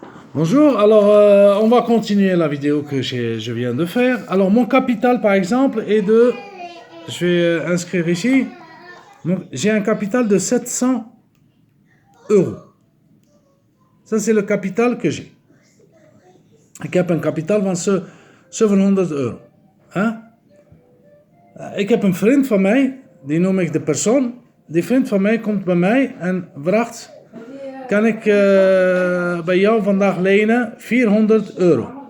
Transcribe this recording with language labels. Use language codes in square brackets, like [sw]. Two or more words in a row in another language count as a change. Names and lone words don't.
[fr] Bonjour, alors on va continuer la vidéo que je viens de faire. Alors mon capital par exemple est de, je vais inscrire ici, donc j'ai un capital de 700 euros. Ça c'est le capital que j'ai. [nl] Ik heb een kapitaal van 700 euro. Huh? Ik heb een vriend van mij, die noem ik de persoon. Die vriend van mij komt bij mij en vraagt, kan ik bij jou vandaag lenen 400 euro?